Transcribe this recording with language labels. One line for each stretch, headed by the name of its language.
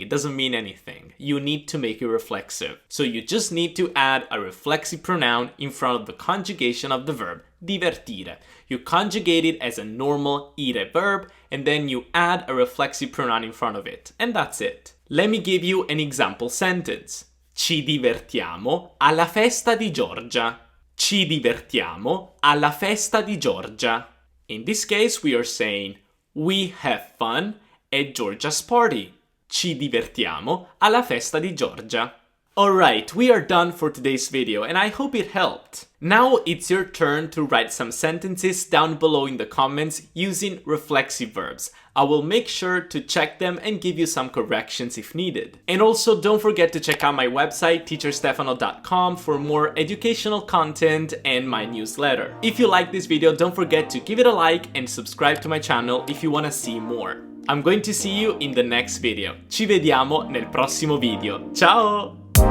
English: It doesn't mean anything. You need to make it reflexive. So you just need to add a reflexive pronoun in front of the conjugation of the verb divertire. You conjugate it as a normal ire verb, and then you add a reflexive pronoun in front of it. And that's it. Let me give you an example sentence.
Italian: Ci divertiamo alla festa di Giorgia. Ci divertiamo alla festa di Giorgia.
English: In this case, we are saying, we have fun at Giorgia's party.
Italian: Ci divertiamo alla festa di Giorgia.
English: Alright, we are done for today's video and I hope it helped. Now it's your turn to write some sentences down below in the comments using reflexive verbs. I will make sure to check them and give you some corrections if needed. And also don't forget to check out my website teacherstefano.com for more educational content and my newsletter. If you like this video, don't forget to give it a like and subscribe to my channel if you want to see more. I'm going to see you in the next video.
Italian: Ci vediamo nel prossimo video. Ciao!